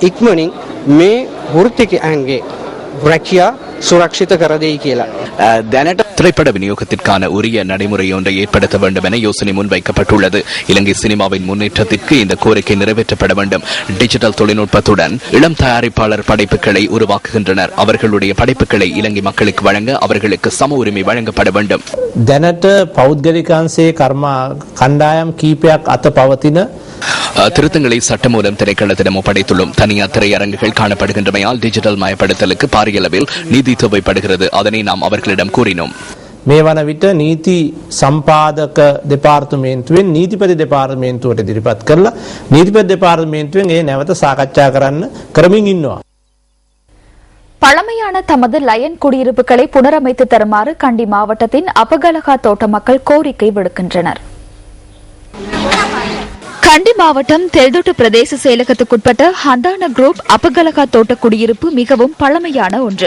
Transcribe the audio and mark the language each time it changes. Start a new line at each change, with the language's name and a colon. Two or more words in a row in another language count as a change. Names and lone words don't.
Tamil: திரைப்பட விநியோகத்திற்கான உரிய நடைமுறை ஒன்றை ஏற்படுத்த வேண்டும் என யோசனை முன்வைக்கப்பட்டுள்ளது. இலங்கை சினிமாவின் முன்னேற்றத்திற்கு இந்த கோரிக்கை நிறைவேற்றப்பட வேண்டும். டிஜிட்டல் தொழில்நுட்பத்துடன் இளம் தயாரிப்பாளர் படைப்புகளை உருவாக்குகின்றனர். அவர்களுடைய படைப்புகளை இலங்கை மக்களுக்கு வழங்க அவர்களுக்கு சம உரிமை வழங்கப்பட வேண்டும்.
Sinhala: දැනට පෞද්ගලිකංශයේ කර්මා කණ්ඩායම් කීපයක් අත පවතින
Tamil: திருத்தங்களை சட்டமூலம் திரைக்களத்திடம் ஒப்படைத்துள்ளோம். தனியார் திரையரங்குகள் காணப்படுகின்றமையால் டிஜிட்டல் மயப்படுத்தலுக்கு பாரிய அளவில் நிதி தேவைப்படுகிறது. அதனை நாம் அவர்களிடம் கூறினோம்.
Sinhala: මේ වන විට නීති සම්පාදක දෙපාර්තමේන්තුවෙන් නීතිපති දෙපාර්තමේන්තුවට ඉදිරිපත් කරලා නීතිපති දෙපාර්තමේන්තුවෙන් ඒ නැවත සාකච්ඡා කරන්න කරමින් ඉන්නවා.
Tamil: பழமையான தமது லயன் குடியிருப்புகளை புனரமைத்து தருமாறு கண்டி மாவட்டத்தின் அப்பகலகா தோட்ட மக்கள் கோரிக்கை விடுக்கின்றனர். கண்டி மாவட்டம் தெல்தொட்டு பிரதேச செயலகத்துக்குட்பட்ட ஹந்தான குரூப் அப்பகலகா தோட்ட குடியிருப்பு மிகவும் பழமையான ஒன்று.